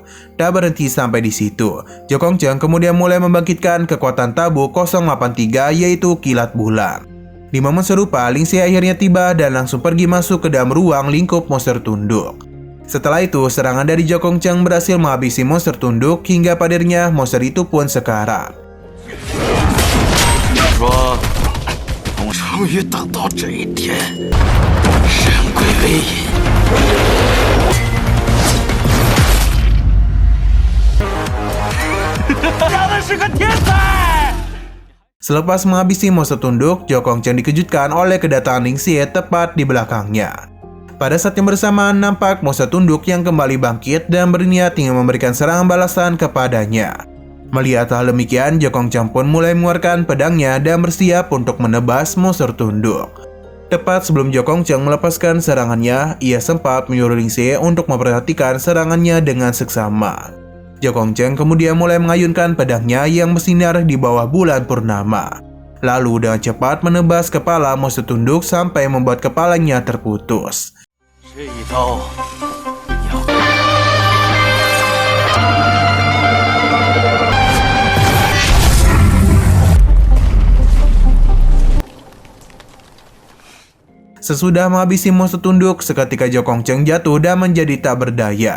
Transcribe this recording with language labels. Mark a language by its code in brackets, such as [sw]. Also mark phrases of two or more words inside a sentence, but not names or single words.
[id] Tak berhenti sampai di situ, Jokongcheng kemudian mulai membangkitkan kekuatan tabu 083 yaitu kilat bulan. Di momen serupa, Ling Xie akhirnya tiba dan langsung pergi masuk ke dalam ruang lingkup monster tunduk. Setelah itu, serangan dari Jokongcheng berhasil menghabisi monster tunduk hingga padirnya monster itu pun sekarat. [zh] 终于等到这一天，神鬼为引。咱们是个天才。 [id] Selepas menghabisi monster tunduk, Jokongcheng dikejutkan oleh kedatangan Ling Xie tepat di belakangnya. Pada saat yang bersamaan, nampak monster tunduk yang kembali bangkit dan berniat ingin memberikan serangan balasan kepadanya. Melihat hal demikian, Jokongcheng pun mulai mengeluarkan pedangnya dan bersiap untuk menebas monster tunduk. Tepat sebelum Jokongcheng melepaskan serangannya, ia sempat menyuruh Ling Xie untuk memperhatikan serangannya dengan seksama. Jokongcheng kemudian mulai mengayunkan pedangnya yang bersinar di bawah bulan purnama. lalu dengan cepat menebas kepala monster tunduk sampai membuat kepalanya terputus. [zh] 这一刀，要 [id] Sesudah menghabisi monster tunduk, seketika Jokong Cheng jatuh dan menjadi tak berdaya.